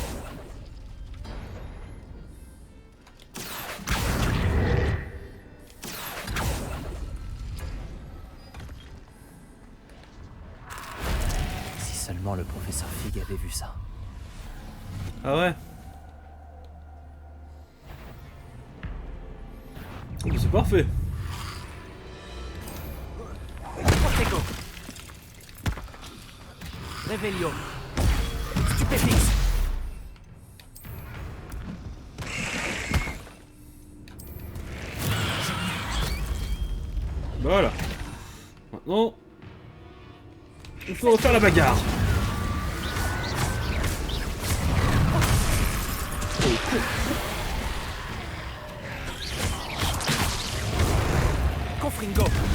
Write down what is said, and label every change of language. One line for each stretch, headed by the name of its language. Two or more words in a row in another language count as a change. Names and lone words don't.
French: Si seulement le professeur Fig avait vu ça. Ah ouais. Oh, c'est parfait. Protego. Revelio. Stupéfix. Voilà. Maintenant, il faut refaire la bagarre. Confringo.